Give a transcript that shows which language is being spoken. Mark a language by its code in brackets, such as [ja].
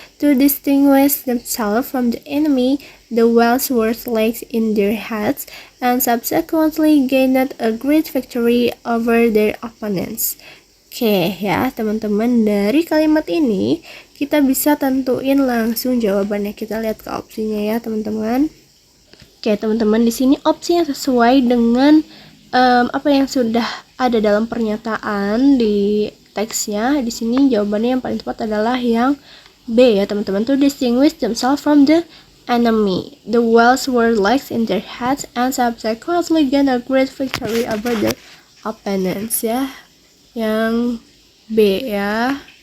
[en] To distinguish themselves from the enemy, the Welsh wore lakes in their hats and subsequently gained a great victory over their opponents. [id] Oke ya teman-teman, dari kalimat ini kita bisa tentuin langsung jawabannya. Kita lihat ke opsinya ya teman-teman. Oke teman-teman, di sini opsi yang sesuai dengan apa yang sudah ada dalam pernyataan di teksnya. Di sini jawabannya yang paling tepat adalah yang B ya teman-teman. [en] To distinguish themselves from the enemy, the Welsh wore lakes in their hats and subsequently gained a great victory over their opponents ya. [id] Yang B ya.